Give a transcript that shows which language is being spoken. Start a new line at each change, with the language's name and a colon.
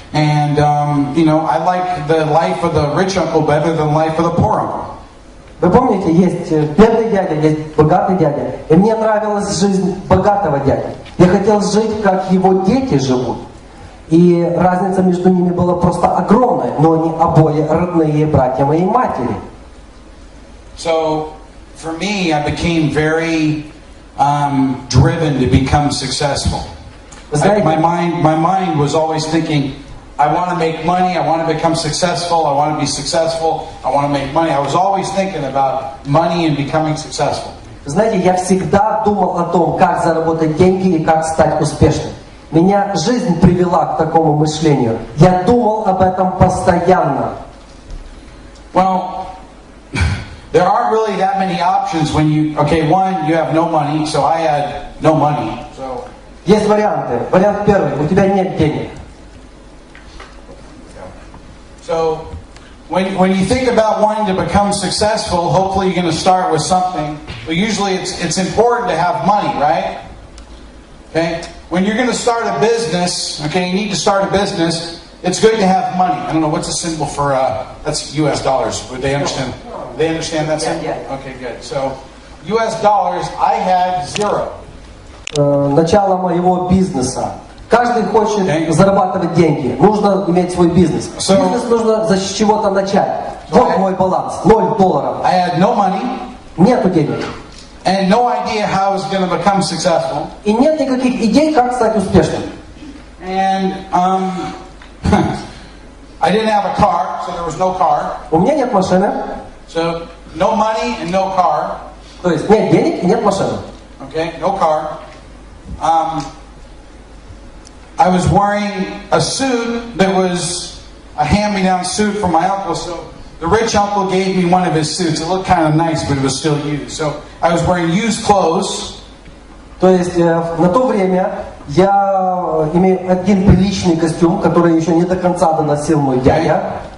English: And, I liked the life of the rich uncle better than the life of the poor uncle.
Russian: Вы помните, есть бедный дядя, есть богатый дядя. И мне нравилась жизнь богатого дяди. Я хотел жить, как его дети живут. И разница между ними была просто огромная, но они обои родные братья моей матери.
English: So, for me, I became very driven to become successful. My mind was always thinking, I want to make money, I want to become successful, I want to be successful, I want to make money. I was always thinking about money and becoming successful.
Russian: Знаете, я всегда думал о том, как заработать деньги и как стать успешным. Меня жизнь привела к такому мышлению. Я думал об этом постоянно.
English: Well, there aren't really that many options when you have no money, so I had no money. So
Russian: есть варианты. Вариант первый, у тебя нет денег.
English: So when you think about wanting to become successful, hopefully you're going to start with something. But usually it's important to have money, right? Okay? When you're going to start a business, you need to start a business, it's good to have money. I don't know, what's the symbol for, that's US dollars. Would they understand? They understand that symbol? Yeah. Okay, good. So, US dollars, I had zero.
Russian: Начало моего бизнеса. Каждый хочет зарабатывать деньги. Нужно иметь свой бизнес. Бизнес нужно с чего-то начать. Вот мой баланс. $0.
English: I had no money.
Russian: Нету денег.
English: and no idea how I was going to become successful.
Russian: И нет никаких идей, как стать успешным.
English: And I didn't have a car, so there was no car.
Russian: У меня нет машины.
English: So no money and no car.
Russian: То есть нет денег и нет машины.
English: Okay, no car. I was wearing a suit that was a hand-me-down suit from my uncle. So the rich uncle gave me one of his suits. It looked kind of nice, but it was still used. So I was wearing used clothes.
Russian: То есть на то время я имею один приличный костюм, который еще не до конца доносил мой дядя.